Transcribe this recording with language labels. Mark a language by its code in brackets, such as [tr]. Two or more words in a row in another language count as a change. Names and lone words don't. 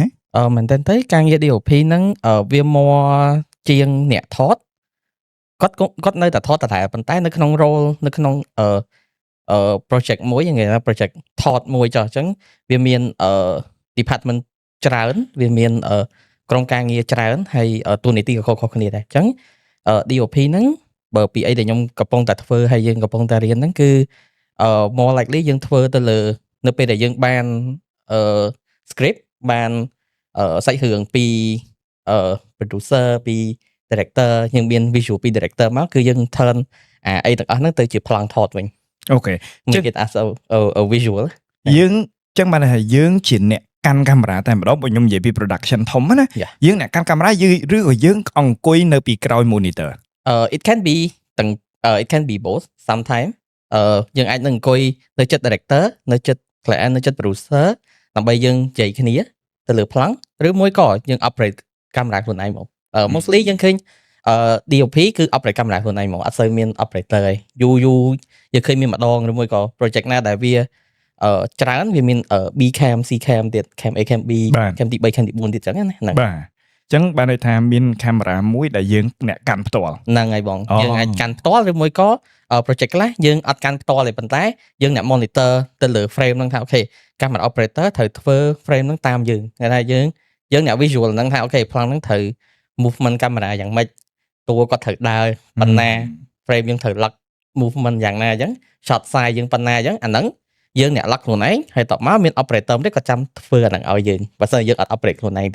[km] មែនតើទៅការងារ DOP ហ្នឹងវាមកជាងអ្នកថតគាត់នៅតែថតតែប៉ុន្តែនៅក្នុង role នៅក្នុងproject មួយ គេថា project ថតមួយចុះអញ្ចឹងវាមានdepartment ច្រើនវាមានក្រុមការងារច្រើនហើយតួនាទីក៏ខុសគ្នាដែរអញ្ចឹងDOP ហ្នឹងបើពីអីដែលខ្ញុំកំពុងតែធ្វើហើយយើងកំពុងតែរៀនហ្នឹងគឺ [en] more likely [km] យើងធ្វើទៅលើនៅពេលដែលយើងបានscript បានសាច់រឿងពីproducer ពី director យើងមាន visual ពី director មកគឺយើង turn អីទាំងអស់ហ្នឹងទៅជាប្លង់ថតវិញ អូខេ [en] make it as a visual [km] យើងចឹងបានថាយើងជាអ្នកកាន់កាមេរ៉ាតែម្ដងបើខ្ញុំនិយាយពី production ធំណាយើងអ្នកកាន់កាមេរ៉ាឬក៏យើងអង្គុយនៅពីក្រោយ monitor [en] it can be it can be both sometimes [km] យើងអាចនឹងអង្គុយនៅចិត្ត director នៅចិត្ត client នៅចិត្ត producer ដើម្បីយើងនិយាយគ្នាទៅលើប្លង់ឬមួយក៏យើង operate កាមេរ៉ាខ្លួនឯងមកmostly យើងឃើញDOP គឺ operate កាមេរ៉ាខ្លួនឯងមកអត់សូវមាន operator ឯងយូរយើងឃើញមានម្ដងឬមួយក៏ project ណាដែលវាច្រើនវាមាន [en] B cam C cam [km] ទៀត [en] cam A cam B cam D 3 cam D 4 [km] ទៀតចឹងណាហ្នឹង បាទអញ្ចឹងបានន័យថាមានកាមេរ៉ាមួយដែលយើងអ្នកកាន់ផ្ទាល់ ហ្នឹងហើយបងយើងអាចកាន់ផ្ទាល់ឬមួយក៏ project ខ្លះយើងអត់កាន់ផ្ទាល់ទេប៉ុន្តែយើងអ្នក monitor ទៅលើ frame ហ្នឹងថាអូខេកាមេរ៉ា operator ត្រូវធ្វើ frame ហ្នឹងតាមយើងគេថាយើងអ្នក visual ហ្នឹងថាអូខេប្លង់ហ្នឹងត្រូវ movement កាមេរ៉ាយ៉ាងម៉េចតួគាត់ត្រូវដើរប៉ុណ្ណា frame យើងត្រូវ [en] lock movement [km] យ៉ាងណាអញ្ចឹង [en] shot size [km] យើងប៉ុណ្ណាអញ្ចឹងអាហ្នឹងយើងអ្នក lock ខ្លួនឯងហើយតបមកមាន operator ទេគាត់ចាំធ្វើអាហ្នឹងឲ្យយើងបើមិនយើងអត់ operate ខ្លួនឯងទេ